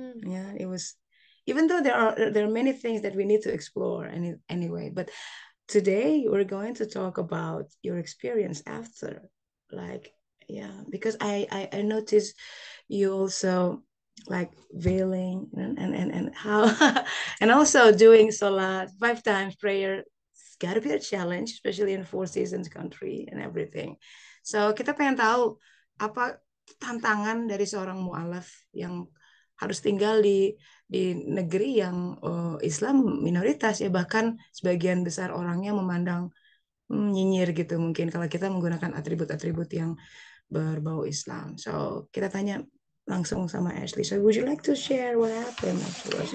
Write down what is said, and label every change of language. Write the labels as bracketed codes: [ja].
[en] Yeah, it was even though there are many things that we need to explore anyway, but today we're going to talk about your experience after, like, yeah, because I noticed you also like veiling and how and also doing salat 5 times prayer. It's gotta be a challenge, especially in Four Seasons country and everything. [id] So kita pengen tahu apa tantangan dari seorang mualaf yang harus tinggal di negeri yang Islam minoritas ya, bahkan sebagian besar orangnya memandang nyinyir gitu mungkin kalau kita menggunakan atribut-atribut yang berbau Islam. So kita tanya langsung sama Ashley. [en] So would you like to share what happened afterwards?